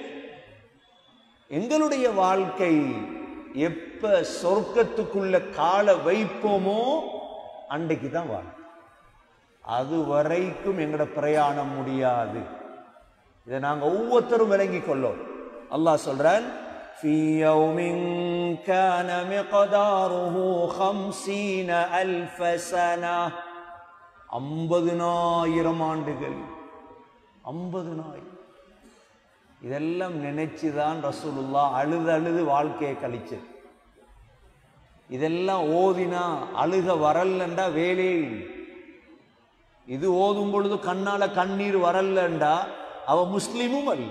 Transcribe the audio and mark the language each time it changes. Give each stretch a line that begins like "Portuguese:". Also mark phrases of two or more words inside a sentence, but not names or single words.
Tamil: எங்களுடைய வாழ்க்கை எப்ப சொர்க்கத்துக்குள்ள கால வைப்போமோ அன்றைக்கு தான் வாழ்க்கை. அது வரைக்கும் எங்கட பிரயாணம் முடியாது. இதை நாங்க ஒவ்வொருத்தரும் விளங்கி கொள்ளோம். அல்லாஹ் சொல்றான்,
Arabic: في يوم كان مقداره 50,000 سنة 50,000 ஆண்டுகள்.
Tamil: 50,000. இதெல்லாம் நினைச்சுதான் ரசூலுல்லாஹ் அழுது அழுது வாழ்க்கையை கழிச்சு. இதெல்லாம் ஓதினா அழுக வரலண்டா வேலையே. இது ஓதும் பொழுது கண்ணால கண்ணீர் வரலண்டா அவ முஸ்லிமும் அல்ல.